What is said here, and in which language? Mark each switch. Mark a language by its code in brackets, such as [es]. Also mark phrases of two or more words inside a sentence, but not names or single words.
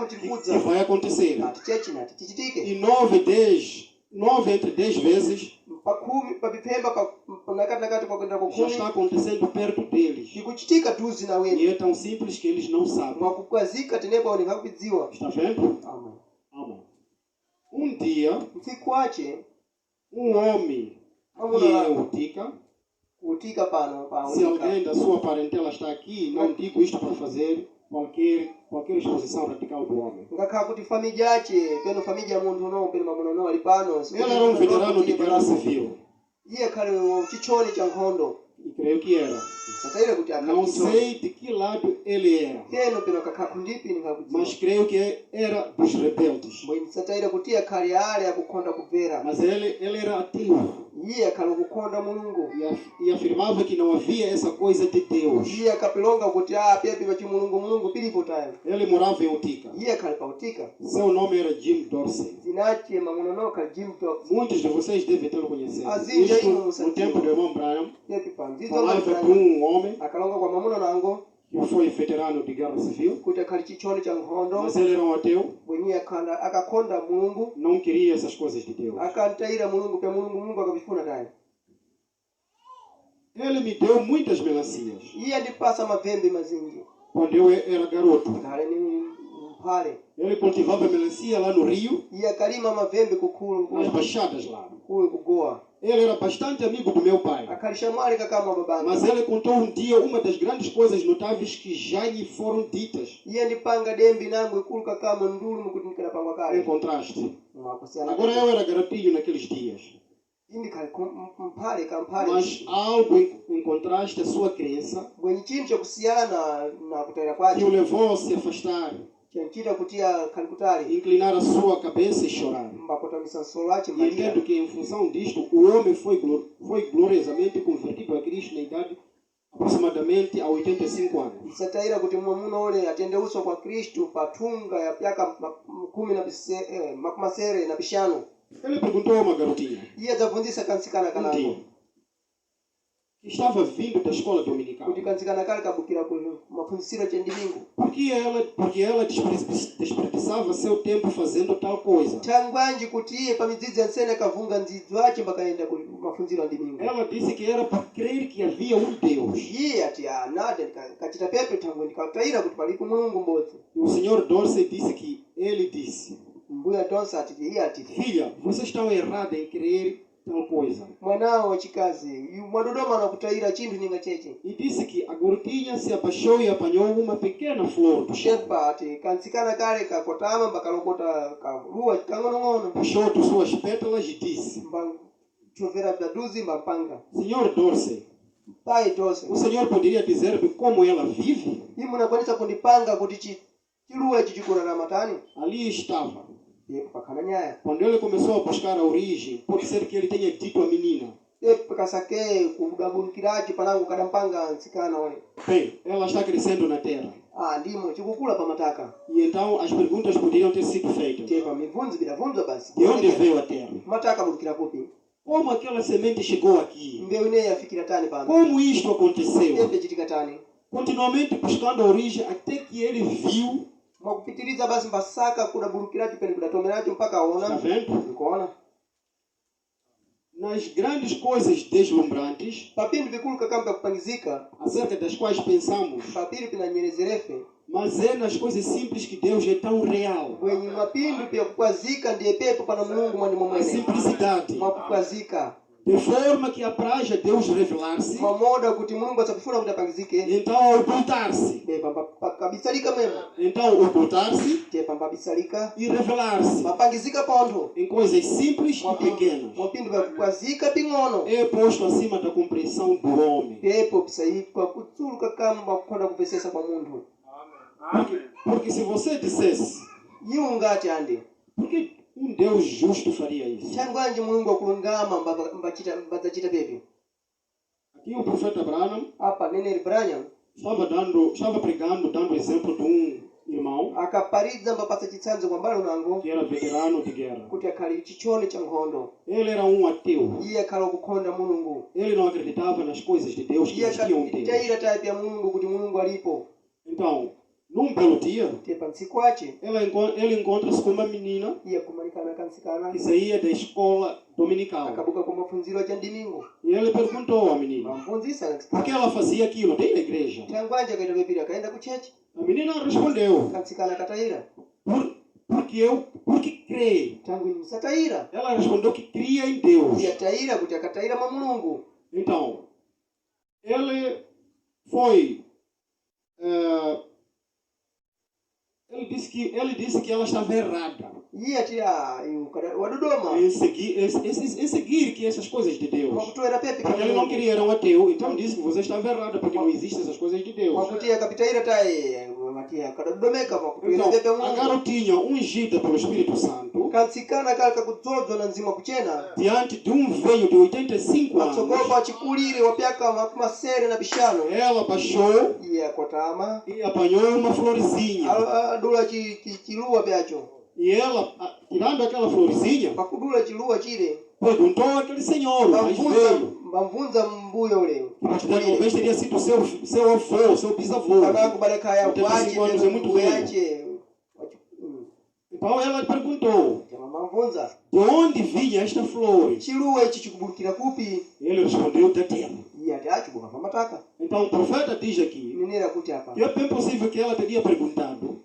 [pt] E [seh] chikudza [pt] vai acontecer. [seh] ati chechina ati chichitike [pt] E 9 entre 10 vezes [seh] pakhumi papipemba nakati kwakwenda [pt] já [seh] kukhumi [pt] está acontecendo perto deles. [seh] chikuchitika tuzi [pt] E [seh] nawene [pt] é tão simples que eles não sabem. [seh] mwakukwazika tenepa uningakupidziwa [pt] Está vendo? Amém. Um dia, [seh] mtsiku wache [pt] homem que é utica, [seh] kutika pano [pt] se [seh] paunika [pt] alguém da sua parentela está aqui, não digo isto para fazer qualquer exposição radical do homem. [seh] ngakhala kuti família yache peno família ya munthu unowu peno mamuno unowu ali pano [pt] Ele era um veterano de guerra civil. [seh] iye khale chichoni cha nkhondo [pt] E creio que era. [seh] satayire kuti [pt] Não sei de que lado ele era, [seh] peno peno kakhala kundipi [pt] mas [seh] ningakudziwa [pt] creio que era dos rebeldes. [seh] bweni satayire kuti iye khale ale akukhonda kubvera [pt] Mas ele era ateu [seh] iye akhale kukhonda mulungu [pt] e afirmava que não havia essa coisa de Deus. [seh] iye akapilonga kuti pepi pachi mulungu pilipo tayo [pt] Ele morava em Utica. [seh] iye akhale pautika [pt] Seu nome era Jim Dorsey. [seh] zinache mamuno unowu khale Jim Dox [pt] Muitos de vocês devem tê-lo conhecido. [seh] Azinja [pt] Isto [seh] ino [pt] no tempo do irmão Brian. [seh] pepi panzizo [pt] Falava para um homem [seh] akalonga kwa mamuno nango [pt] que foi veterano de guerra civil, [seh] kuti akhale chichoni cha nkhondo [pt] mas ele era um ateu, [seh] bweni akakhonda mulungu [pt] não queria essas coisas de Deus. [seh] akantayira mulungu pya mulungu akapifuna tayo [pt] Ele me deu muitas melancias [seh] iye andipasa mavembe mazinji [pt] quando eu era garoto. [seh] khale ni mphale [pt] Ele cultivava melancia lá no Rio, [seh] iye akalima mavembe kukhulu [pt] nas baixadas lá. [seh] kuwe kugoa [pt] Ele era bastante amigo do meu pai. [seh] akalishamwalika kama babangu. [pt] Mas ele contou um dia uma das grandes coisas notáveis que já lhe foram ditas. [seh] Iye ndipanga dembi nangu ikuluka kama ndulu mukuti ndikanapangwa [pt] Em [seh] kale. [pt] contraste. [seh] Mwakosiyana. [pt] Agora eu era garotinho naqueles dias. [seh] Indi kali mpale kampale. [pt] Mas algo em contraste à sua crença [seh] Bwenye chinthu chakusiyana na kutaira [pt] que o [seh] kwacho. [pt] levou a se afastar, [seh] Chanchita kutia kalikutali. [pt] inclinar a sua cabeça e chorar. [seh] Mbakota misansolo achi [pt] E [seh] mbalira. [pt] entendo que em função disto, o homem foi gloriosamente convertido a Cristo na idade aproximadamente a 85 anos. [seh] Isataira kuti mwamuna ule atende uso kwa Kristu patunga ya pyaka makumasere na bishano. [pt] Ele perguntou a uma garotinha [seh] Iye zavunzisa kansikana [pt] um [seh] kanako. [pt] dia, que estava vindo da escola dominical. [seh] Kuti kansikana kale kabukira ku mafunzisiro chendimingu. [pt] Porque ela desperdiçava seu tempo fazendo tal coisa. [seh] Tangwanji kuti iye pamidzidzi yansene kavunga ndzidzo ache mbakaenda ku mafunziro andimingu. [pt] Ela disse que era por crer que havia um Deus. [seh] Iye ati nade kachita pepe tangu ndikataira kuti palipo Mulungu mmodzi. [pt] E o senhor Dorsey disse que ele disse: [seh] Mbuya Donsa ati iye ati [pt] filha, vocês estão errados em crer tal coisa. [seh] mwanawo wachikazi mwadodoma na kutaira chinthu ninga cheche. [pt] E disse que a gordinha se abaixou e apanhou uma pequena flor do chão. [seh] Shepa ati kansikana kale kakotama mbakalokota kaluwa kang'onong'ono. [pt] Puxou de suas pétalas e disse: [seh] Chovera daduzi mbapanga. [pt] Senhor Dorsey, [seh] Pai Donsa. [pt] o senhor poderia dizer-me como ela vive? [seh] Hii munakwanisa kundipanga kuti chiluwa ichi chikurara matani? [pt] Ali estava. [seh] Yepo pakana nyaya. [pt] Quando ele começou a buscar a origem, pode ser que ele tenha dito à menina: [seh] Yepo kasake kudabulukirachi panangu kadampanga nsikana ole. [pt] bem, ela está crescendo na terra. [seh] Ndimo chikukula pamataka. [pt] E então as perguntas poderiam ter sido feitas: [seh] Tepa mivunzi bidavunzwa basi. [pt] de onde veio a terra? [seh] Mataka bulukira kupi? [pt] Como aquela semente chegou aqui? [seh] Mbeu ine yafikira tani pano. [pt] Como isto aconteceu? [seh] Tepe chitika tani. [pt] Continuamente buscando a origem até que ele viu. [seh] Mwakupitiliza basi mbasaka kudabulukirachi pene kudatomerachi mpaka [pt] Está [seh] aona. [pt] vendo? [seh] Nikuona. [pt] Nas grandes coisas deslumbrantes, [seh] Papindu vikulu kakampa kupangizika. [pt] acerca das quais pensamos, [seh] Papiri pinanyerezerefe. [pt] mas é nas coisas simples que Deus é tão real. [seh] Wenye mapindu pia kukwazika ndiye pepo pana Mulungu mwani [pt] A [seh] mwamwene. [pt] simplicidade. [seh] Mwakukwazika. [pt] De forma que apraz a Deus revelar-se, [seh] Mamoda kuti Mulungu asakufuna kuti apangizike. [pt] então ocultar-se. [seh] Kabisalika memo. [pt] Então ocultar-se [seh] Tepa mbabisalika. [pt] e revelar-se [seh] Mapangizika pontho. [pt] em coisas simples e pequenas. [seh] Mwapindu vya kukwazika ping'ono. [pt] É posto acima da compreensão do homem. [seh] Pepo pisayikwa kutsuluka kamba kukonda kupesesa kwa munthu. [pt] Porque se você dissesse, [seh] Iwo ngati ande. [pt] por que um Deus justo faria isso? [seh] Changwanji Mulungu akulungama mbadzachita pepe. [pt] Aqui o profeta Branham [seh] Apa neneri Branham [pt] estava pregando, dando exemplo de irmão [seh] akaparidza mbapasa chitsanzo kwa mbali unango [pt] que era veterano de guerra. [seh] kuti akhali chichone cha nkhondo. [pt] Ele era ateu. [seh] Iye akhala kukhonda Mulungu. [pt] Ele não acreditava nas coisas de Deus que [seh] Iye [pt] existiam em Deus. [seh] akataira type ya Mulungu kuti Mulungu alipo. [pt] Então, num belo dia, [seh] Tepa ntsiku ace [pt] ele encontra-se com uma menina [seh] iye kumanikana kansikana [pt] que saía da escola dominical. [seh] akabuka kwa mafunziro cha ndimingo. [pt] E ele perguntou à menina [seh] Mamfunzisa [pt] por que [seh] kansikana. [pt] ela fazia aquilo dentro da igreja. [seh] Changwanje akaita pepiri akaenda ku chechi. [pt] A menina respondeu: [seh] Kansikana akataira. [pt] porque crê. [seh] Tangu ni msataira. [pt] Ela respondeu que cria em Deus. [seh] Iye ataira kuti akataira mwa Mulungu. [pt] Então, ele foi. Ele disse que ela estava errada [seh] Iye ati wadodoma. [pt] em seguir que essas coisas de Deus. [seh] Mwakutoera pepe [pt] Porque ele não queria, era um ateu. Então disse que você estava errada, porque não existem essas coisas de Deus. [seh] Mwakutia akapitaira taye matia akadodomeka mwakutoera [pt] Então, [seh] pepe [pt] a [seh] Mulungu. [pt] garotinha ungida pelo Espírito Santo, [seh] Kansikana kale kakudzozwa na nzima kuchena. [pt] diante de velho de 85 anos, [seh] Matsogopa achikulire wapyaka makumasere na bishano. [pt] ela baixou [seh] Iye akotama. [pt] e apanhou uma florzinha. [seh] Adula chiluwa pyacho. [pt] E ela, tirando aquela florzinha, [seh] Pakudula chiluwa chile. [pt] perguntou àquele senhor, mais velho, [seh] Mbamvunza mbuyo ule. [pt] que talvez teria sido seu avô, seu bisavô. [seh] Kana kubaleka ya kwache [pt] 85 anos é muito velho. [seh] yache. [pt] Então ela perguntou, [seh] Mbamvunza. [pt] de onde vinha esta flor? [seh] Chiluwa ichi chikubulukira kupi? [pt] Ele respondeu, da terra. [seh] Iye ati achibuka pamataka. [pt] Então o profeta diz aqui [seh] Nenera kuti apa. [pt] que é bem possível que ela teria perguntado,